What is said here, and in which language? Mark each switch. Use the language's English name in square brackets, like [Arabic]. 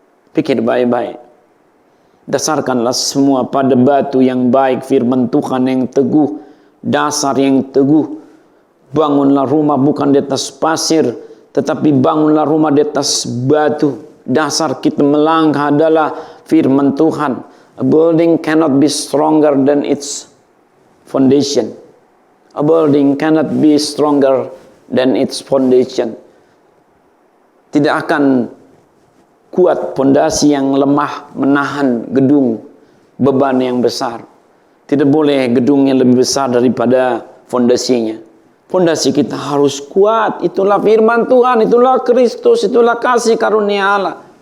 [Indonesian] Pikir baik-baik. Dasarkanlah semua pada batu yang baik, firman Tuhan yang teguh, dasar yang teguh. Bangunlah rumah bukan di atas pasir, tetapi bangunlah rumah di atas batu. Dasar kita melangkah adalah firman Tuhan. [English] A building cannot be stronger than its foundation. A building cannot be stronger than its foundation. [Indonesian] Tidak akan kuat pondasi yang lemah menahan gedung beban yang besar. Tidak boleh gedungnya lebih besar daripada fondasinya. Fondasi kita harus kuat. Itulah firman Tuhan, itulah Kristus, itulah kasih karunia Allah.